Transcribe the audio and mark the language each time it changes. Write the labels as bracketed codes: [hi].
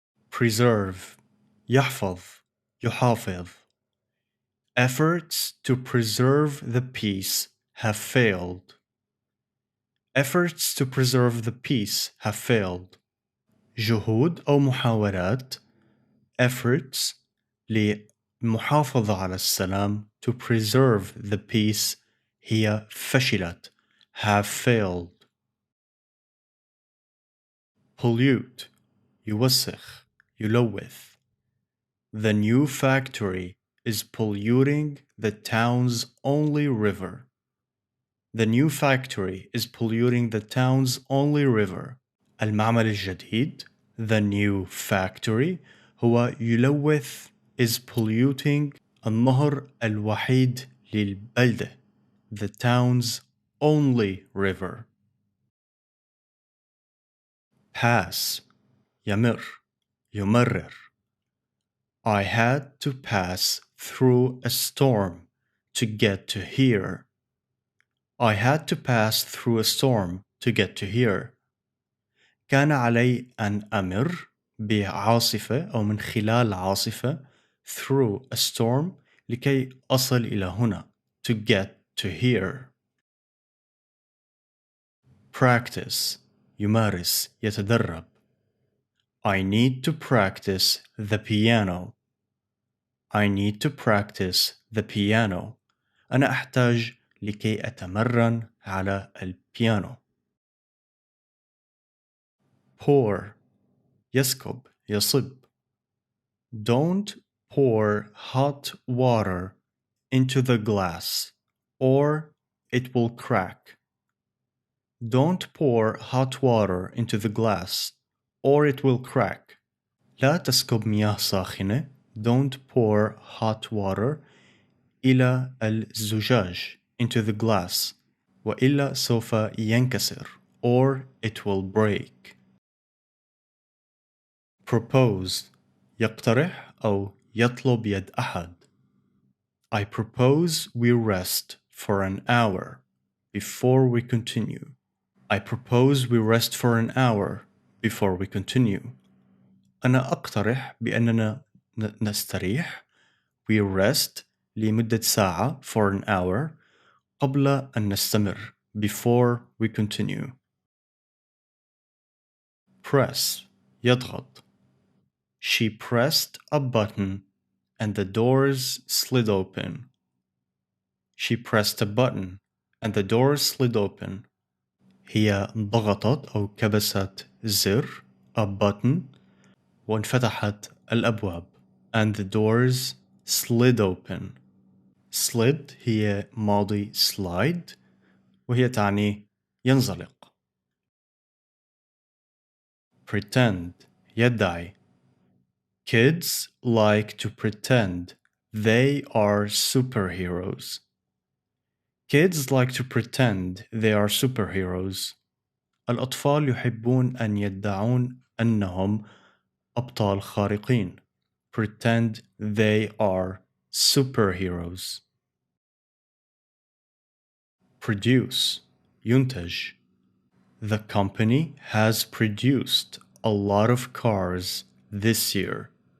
[en] Preserve. [ar] يحفظ. يحافظ. [en] Efforts to preserve the peace have failed. Efforts to preserve the peace have failed. [ar] جهود أو محاولات [en] efforts [ar] للمحافظة على السلام [en] to preserve the peace [ar] هي فشلت [en] have failed. Pollute [ar] يوسخ يلوث. [en] The new factory is polluting the town's only river. The new factory is polluting the town's only river. [ar] المعمل الجديد [en] the new factory [ar] هو يلوث [en] is polluting [ar] النهر الوحيد للبلدة [en] the town's only river. Pass [ar] يمر يمرر. [en] I had to pass through a storm to get to here. I had to pass through a storm to get to here. [ar] كان علي أن أمر بعاصفة أو من خلال عاصفة [en] through a storm [ar] لكي أصل إلى هنا [en] to get to here. Practice [ar] يمارس يتدرب. [en] I need to practice the piano. I need to practice the piano. [ar] أنا أحتاج لكي أتمرن على البيانو. [en] Pour [ar] يسكب يصب. [en] Don't pour hot water into the glass or it will crack. Don't pour hot water into the glass or it will crack. [ar] لا تسكب مياه ساخنة. [en] Don't pour hot water [ar] إلى الزجاج [en] into the glass [ar] وإلا سوف ينكسر [en] or it will break. Propose [ar] يقترح أو يطلب يد أحد. [en] I propose we rest for an hour before we continue. I propose we rest for an hour before we continue. [ar] أنا أقترح بأننا نستريح [en] we rest [ar] لمدة ساعة [en] for an hour [ar] قبل أن نستمر [en] before we continue. Press [ar] يضغط. [en] She pressed a button and the doors slid open. She pressed a button and the doors slid open. [ar] هي ضغطت أو كبست زر [en] a button [ar] وانفتحت الأبواب [en] and the doors slid open. [ar] slid هي ماضي slide وهي تعني ينزلق. [en] Pretend [ar] يدعي. [en] Kids like to pretend they are superheroes. Kids like to pretend they are superheroes. [ar] الأطفال يحبون أن يدعون أنهم أبطال خارقين. [en] Pretend they are superheroes. Produce [ar] ينتج. [en] The company has produced a lot of cars this year.